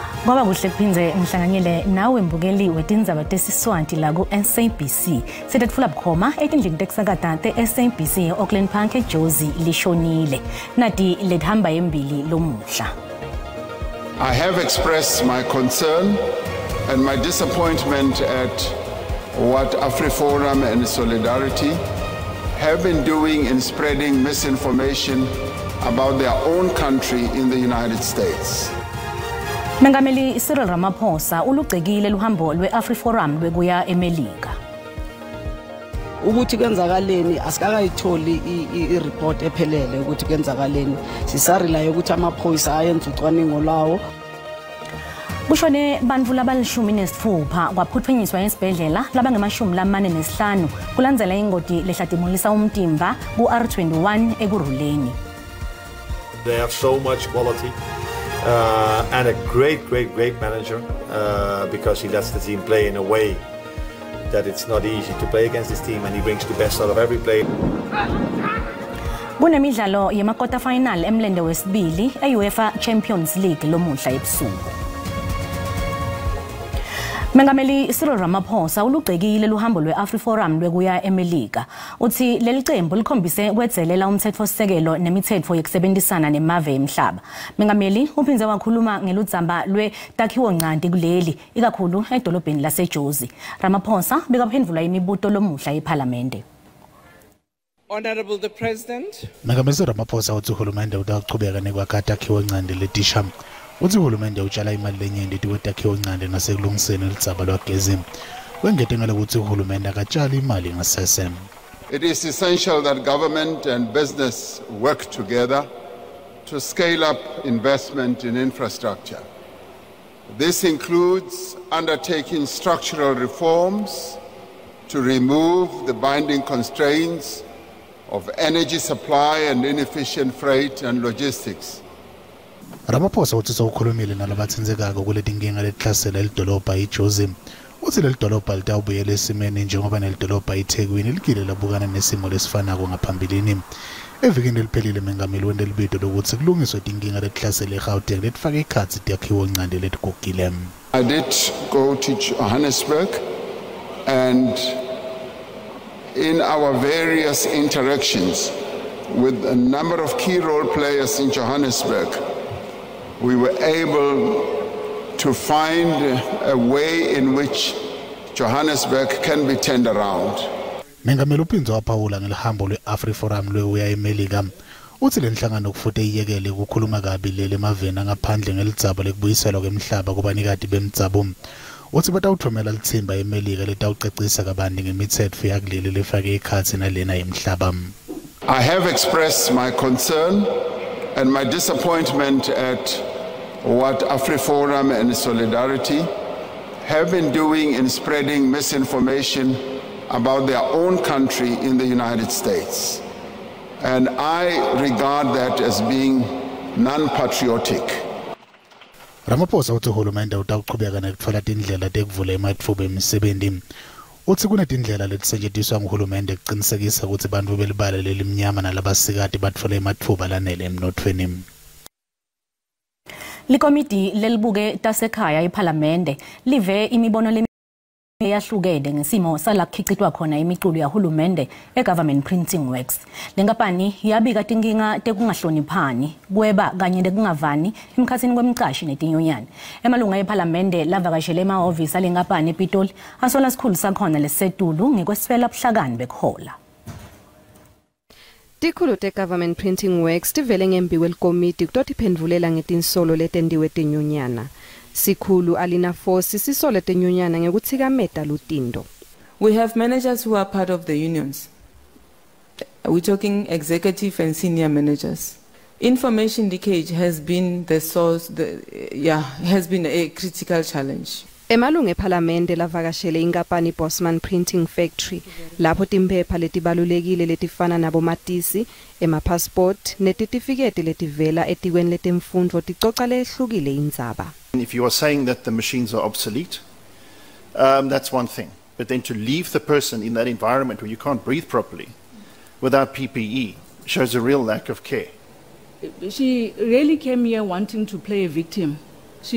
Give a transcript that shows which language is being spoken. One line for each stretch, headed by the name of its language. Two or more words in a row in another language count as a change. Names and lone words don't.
Swati: Ngoba kuhle kuphindze ngihlanganyele nawe mbukeli wetindzaba tesiswati la ku SABC. Sitetfula bukhoma etindlini tekusakata te-SABC Auckland Park eJozi lishonile. Nati lethamba yembili lomuhla.
English: I have expressed my concern and my disappointment at what AfriForum and Solidarity have been doing in spreading misinformation about their own country in the United States.
Swati: Mengameli Cyril Ramaphosa ulugcekile luhambo lwe-AfriForum lwekuya eMelika.
Zulu: Ukuthi kwenzakaleni asikakayitholi i-report ephelele ukuthi kwenzakaleni sisarilayo ukuthi amaphoyisa ayenza ucwaningo lawo.
Swati: Kushone bantfu labalishumi-nesitfupha kwaphuthwenyiswa esibhedlela labangemashumi-45 kulandzela ingoti lehlatimulisa umtimba ku-R21 ekuruleni.
English: They have so much quality and a great manager because he lets the team play in a way that it's not easy to play against this team and he brings the best out of every player.
Swati: Kunemidlalo yemakota final emlende wesibili e-UEFA Champions League lomuhla ebusuku. Mengameli Cyril Ramaphosa ulugcekile luhambo lwe-AfriForum lwekuya eMelika. Uthi leli qembu likhombise kwedzelela umthetho-sekelo nemithetho yekusebenzisana nemave emhlaba. Mengameli uphindze wakhuluma ngeludzamba lwetakhiwo ncanti kuleli ikakhulu edolobheni laseJozi. Ramaphosa bekaphendvula imibuto lomuhla ePhalamende.
English: Honorable the President.
Swati: Mengameli Ramaphosa uthi uhulumende utaqhubeka nekwakha takhiwo ncanti letisha. Uthi uhulumende utshala imali lenyenti tikwetakhiwo ncanti nasekulungiseni lidzaba lwagezi. Wengete ngale ukuthi uhulumende akatshala imali ngasese.
English: It is essential that government and business work together to scale up investment in infrastructure. This includes undertaking structural reforms to remove the binding constraints of energy supply and inefficient freight and logistics.
Swati: Ramaphosa uthi sewukhulumile nalabathinzekako kuletinkinga letihlasela elidolobha iJozi. Uthi leli dolobha litawubuyela esimeni njengoba nelidolobha iThekwini likile labukana nesimo lesifanako ngaphambilini. Evikini eliphelile mengameli wente libito lokuthi kulungiswe tinkinga letihlasela eGauteng letifake ikhatsi takhiwo ncanti letigugile.
English: I did go to Johannesburg and in our various interactions with a number of key role players in Johannesburg, we were able to find a way in which Johannesburg can be turned around.
Swati: Mengameli uphindze waphawula ngelihambo lwe-AfriForum lwekuya eMelika. Uthi le nhlangano kufuze iyekele ukukhuluma kabi leli emaveni angaphandle ngelidzaba lekubuyiselwa kwemhlaba kubanikati bemdzabo. Uthi batawuthumela lithimba eMelika litawucacisa kabanti ngemithetho yakuleli lefake ikhatsi nalena yemhlaba.
English: I have expressed my concern and my disappointment at what AfriForum and Solidarity have been doing in spreading misinformation about their own country in the United States. And I regard that as being non-patriotic.
Swati: Ramaphosa uthi uhulumende utaqhubeka nekutfola tindlela tekuvula ematfuba emisebenzi. Uthi kunetindlela letisetjentiswa nguhulumende kuqinisekisa ukuthi bantfu belibala lelimnyama nalabasikati batfola ematfuba lanele emnothweni. Likomiti lelibuke tasekhaya ePhalamende live imibono leyahlukene ngesimo salakukhicitwa khona imiculo yahulumende eGovernment Printing Works. Lenkampani yabika tinkinga tekungahloniphani, kweba kanye nekungavani emkhatsini kwemcashi netinyonyane. Emalunga ePhalamende lavakashele emahhovisi alenkampani ePitoli asola sikhulu sakhona lesetulu ngekwesifela buhlakani bekhola. Tikhulu te-Government Printing Works tivele ngembi kwelikomiti kutotiphendvulela ngetinsolo letendiwe tinyonyana. Sikhulu Alina Fosi sisole tinyonyana ngekuthikameta lutindo.
English: We have managers who are part of the unions. We're talking executive and senior managers. Information leakage has been the source, has been a critical challenge.
Swati: Emalunga ePhalamende lavakashele inkampani Bosman Printing Factory lapho timphepha letibalulekile letifana nabomatisi, emapassport netitifiketi letivela etikweni letemfundvo ticoca lehlukile indzaba.
English: If you are saying that the machines are obsolete, that's one thing. But then to leave the person in that environment where you can't breathe properly without PPE shows a real lack of care. She really came here wanting to play a victim.